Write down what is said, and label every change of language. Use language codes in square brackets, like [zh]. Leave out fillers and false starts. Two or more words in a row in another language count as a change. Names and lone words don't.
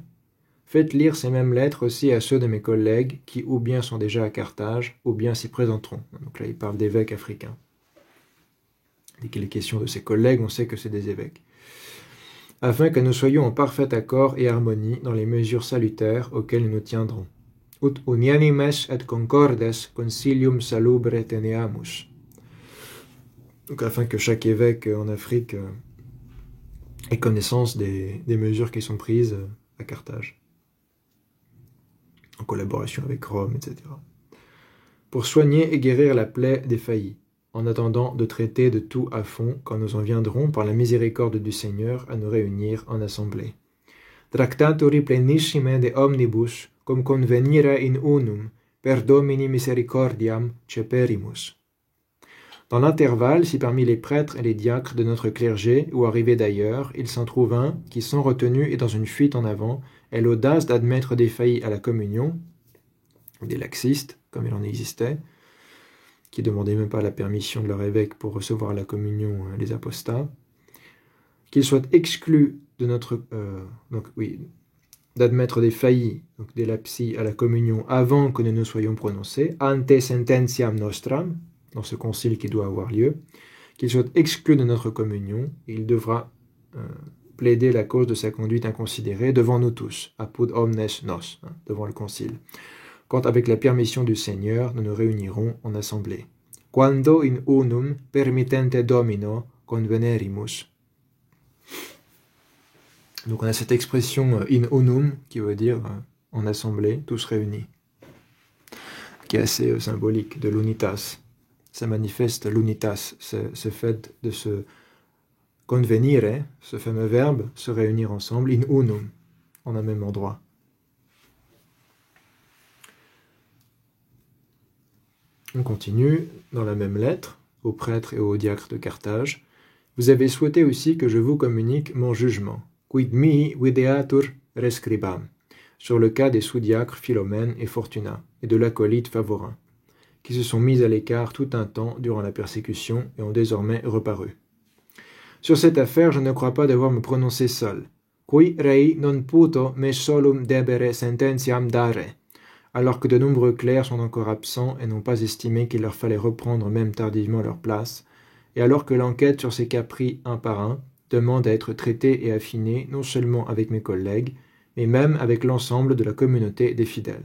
[fr] Faites lire ces mêmes lettres aussi à ceux de mes collègues qui ou bien sont déjà à Carthage, ou bien s'y présenteront. Donc là, il parle d'évêques africains. Dès qu'il est question de ses collègues, on sait que c'est des évêques. Afin que nous soyons en parfait accord et harmonie dans les mesures salutaires auxquelles nous nous tiendrons. [la] Ut unianimes et concordes concilium salubre teneamus. [fr] Donc afin que chaque évêque en Afrique ait connaissance des mesures qui sont prises à Carthage, en collaboration avec Rome, etc. Pour soigner et guérir la plaie des faillis, en attendant de traiter de tout à fond quand nous en viendrons par la miséricorde du Seigneur à nous réunir en assemblée. [la] Tractatori plenissime de omnibus, cum convenire in unum, per Domini misericordiam ceperimus. [fr] Dans l'intervalle, si parmi les prêtres et les diacres de notre clergé, ou arrivés d'ailleurs, il s'en trouve un qui, sans retenue et dans une fuite en avant, ait l'audace d'admettre des faillis à la communion, des laxistes, comme il en existait, qui ne demandaient même pas la permission de leur évêque pour recevoir la communion les apostats, qu'ils soient exclus de notre... d'admettre des faillis, donc des lapsis à la communion avant que nous ne soyons prononcés, [la] ante sententiam nostram, [fr] dans ce concile qui doit avoir lieu, qu'ils soient exclus de notre communion, et il devra plaider la cause de sa conduite inconsidérée devant nous tous, [la] apud omnes nos, [fr] devant le concile. Quand avec la permission du Seigneur, nous nous réunirons en assemblée. [la] Quando in unum permittente Domino convenerimus. [fr] Donc on a cette expression [la] in unum [fr] qui veut dire en assemblée, tous réunis. qui est assez symbolique de l'unitas. Ça manifeste l'unitas, ce fait de se convenire, ce fameux verbe, se réunir ensemble, [la] in unum, [fr] en un même endroit. On continue dans la même lettre, aux prêtres et aux diacres de Carthage. Vous avez souhaité aussi que je vous communique mon jugement, [la] quid mihi videatur rescribam, [fr] sur le cas des sous-diacres Philomène et Fortuna, et de l'acolyte Favorin, qui se sont mis à l'écart tout un temps durant la persécution et ont désormais reparu. Sur cette affaire, je ne crois pas devoir me prononcer seul. [la] Qui rei non puto me solum debere sententiam dare, [fr] alors que de nombreux clercs sont encore absents et n'ont pas estimé qu'il leur fallait reprendre même tardivement leur place, et alors que l'enquête sur ces cas pris un par un demande à être traitée et affinée non seulement avec mes collègues, mais même avec l'ensemble de la communauté des fidèles.